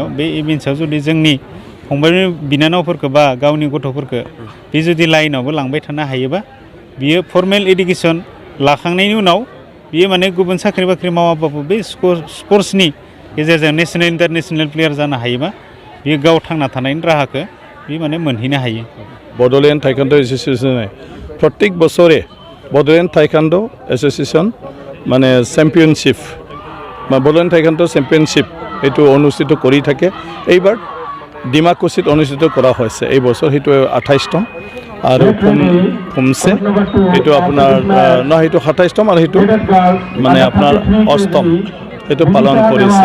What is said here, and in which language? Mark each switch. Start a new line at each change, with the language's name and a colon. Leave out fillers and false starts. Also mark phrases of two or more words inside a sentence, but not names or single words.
Bodo: बे इभेन्ट्सआव जुदि जोंनि फंबाय बिनानावफोरखौ बा गावनि गथ'फोरखौ बे जुदि लाइनावबो लांबाय थानो हायोबा बियो फर्मेल इडुकेसन लाखांनायनि उनाव बियो माने गुबुन साख्रि बाख्रि मावाबाबो बे स्पर्ट्सनि गेजेरजों
English: national international player
Bodo: जानो हायोबा बियो गाव थांना थानायनि राहाखौ बे माने मोनहैनो हायो।
Assamese: बड'लेण्ड ताइक्वान्ड' एस'सिएशने प्रत्येक बছৰে बड'लेण्ड ताइक्वान्ड' एस'सिएशन মানে চেম্পিয়নশ্বিপ বা বড'লেণ্ড তাইক্বান্ডো চেম্পিয়নশ্বিপ এইটো অনুষ্ঠিত কৰি থাকে। এইবাৰ ডিমাকুছিত অনুষ্ঠিত কৰা হৈছে এই বছৰ, সেইটো 28তম আৰু ফুমছে এইটো আপোনাৰ সেইটো 27তম আৰু সেইটো মানে আপোনাৰ 8তম এইটো পালন কৰিছে।